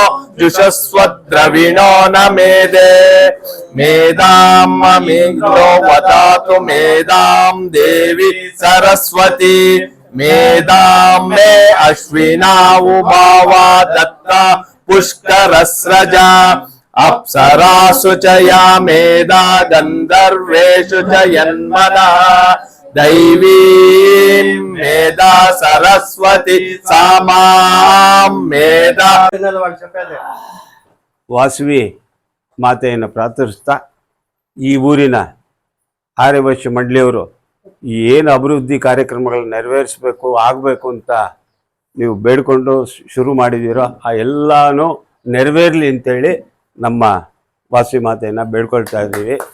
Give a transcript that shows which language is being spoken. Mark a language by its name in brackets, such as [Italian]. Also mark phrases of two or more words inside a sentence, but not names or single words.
[Sanskrit] ಜುಷಸ್ವದ್ರವಿಣೋ ನ ಮೇದೆ ಮೇದಾಂ ಮಮಿಂಗ್ಲೋ ವದಾತು ಮೇದಾಂ ದೇವಿ ಸರಸ್ವತಿ ಮೇದಾಂ ಮೇ ಅಶ್ವಿನಾ ಉಭಾವಾ ದತ್ತ ಪುಷ್ಕರಸ್ರಜ ಅಪ್ಸರಾಸು ಚ ಯಾ ಮೇಧಾ ಗಂಧರ್ವೇಷು ಚ ಯನ್ಮನಃ ದೈವೀಂ ಮೇಧಾ ಸರಸ್ವತಿ ಸಾಮಾಂ ಮೇಧಾ. [Kannada] ವಾಸವಿ ಮಾತೆಯನ್ನು ಪ್ರಾರ್ಥಿಸ್ತಾ ಈ ಊರಿನ ಆರ್ಯವೈಶ್ಯ ಮಂಡಳಿಯವರು ಏನು ಅಭಿವೃದ್ಧಿ ಕಾರ್ಯಕ್ರಮಗಳನ್ನ ನೆರವೇರಿಸಬೇಕು ಆಗಬೇಕು ಅಂತ ನೀವು ಬೇಡ್ಕೊಂಡು ಶುರು ಮಾಡಿದ್ದೀರೋ ಆ ಎಲ್ಲನೂ ನೆರವೇರಲಿ ಅಂತೇಳಿ ನಮ್ಮ ವಾಸವಿ ಮಾತೆಯನ್ನು ಬೇಡ್ಕೊಳ್ತಾ ಇದ್ದೀವಿ.